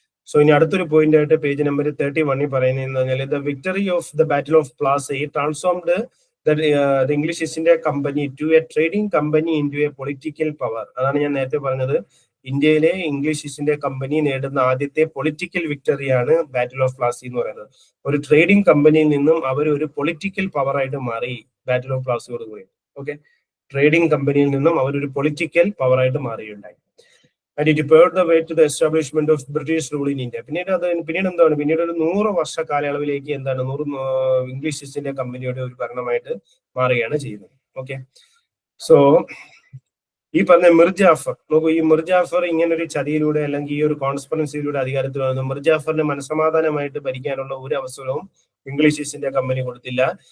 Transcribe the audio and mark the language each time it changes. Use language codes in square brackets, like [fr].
[en] so [ml] ഇനി അടുത്തൊരു point ആയിട്ട് പേജ് നമ്പർ 31 പറയുന്നത് പറഞ്ഞാൽ, [en] The victory of the battle of Plassey transformed the English East India company to a trading company into a political power. [ml] അതാണ് ഞാൻ നേരത്തെ പറഞ്ഞത്. ഇന്ത്യയിലെ ഇംഗ്ലീഷ് ഈസ്റ്റ് ഇന്ത്യ കമ്പനി നേടുന്ന ആദ്യത്തെ പൊളിറ്റിക്കൽ വിക്ടറിയാണ് ബാറ്റിൽ ഓഫ് പ്ലാസി എന്ന് പറയുന്നത്. ഒരു ട്രേഡിംഗ് കമ്പനിയിൽ നിന്നും അവർ ഒരു പൊളിറ്റിക്കൽ പവർ ആയിട്ട് മാറി ബാറ്റിൽ ഓഫ് പ്ലാസിയോട് കൂടി. ഓക്കെ, ട്രേഡിംഗ് കമ്പനിയിൽ നിന്നും അവർ ഒരു പൊളിറ്റിക്കൽ പവർ ആയിട്ട് മാറിയുണ്ടായി. [en] And it paved the way to the establishment of British rule in India. [ml] പിന്നീട് എന്താണ്? പിന്നീട് ഒരു 100 വർഷ കാലയളവിലേക്ക് എന്താണ് ഇംഗ്ലീഷ് ഈസ്റ്റ് ഇന്ത്യ കമ്പനിയുടെ ഒരു ഭരണമായിട്ട് മാറുകയാണ് ചെയ്യുന്നത്. ഓക്കെ. സോ ഈ പറഞ്ഞ മിർ ജാഫർ നോക്കൂ, ഈ മിർ ജാഫർ ഇങ്ങനെ ഒരു ചതിയിലൂടെ അല്ലെങ്കിൽ ഈ ഒരു കോൺസ്പെറൻസിയിലൂടെ അധികാരത്തിൽ വന്നു. മിർ ജാഫറിന് മനസമാധാനമായിട്ട് ഭരിക്കാനുള്ള ഒരു അവസരവും ഇംഗ്ലീഷ് ഈസ്റ്റ് ഇന്ത്യ കമ്പനി കൊടുത്തില്ല.